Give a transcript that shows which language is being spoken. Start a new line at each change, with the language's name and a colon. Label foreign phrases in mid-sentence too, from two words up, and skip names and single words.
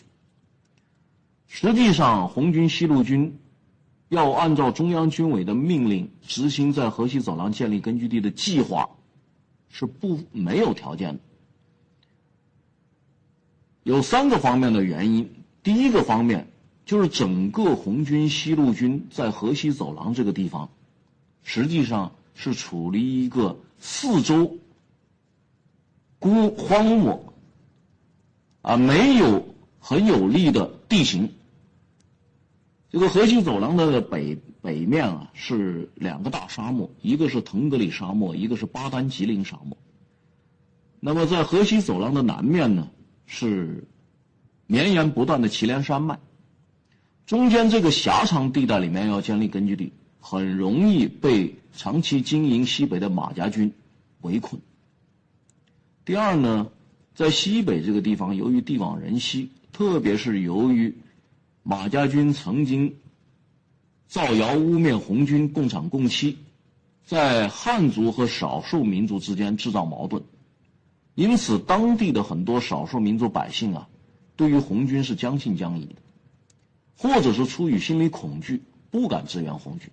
Chinese: 實際上，紅軍西路軍要按照中央軍委的命令執行在河西走廊建立根據地的計劃，是沒有條件的。有3個方面的原因。第一個方面就是整個紅軍西路軍在河西走廊這個地方，實際上是處於一個四周荒漠沒有很有利的地形。這個河西走廊的北面是2個大沙漠，一個是腾格里沙漠，一个是巴丹吉林沙漠。那麼在河西走廊的南面呢，是綿延不斷的祁连山脈。中間這個狹長地帶裡面要建立根據地，很容易被長期經營西北的馬家軍圍困。第二呢，在西北這個地方，由於地廣人稀，特別是由於馬家軍曾經造謠污衊紅軍共產共妻，在漢族和少數民族之間制造矛盾，因此當地的很多少數民族百姓對於紅軍是將信將疑的，或者是出於心理恐懼，不敢支援紅軍。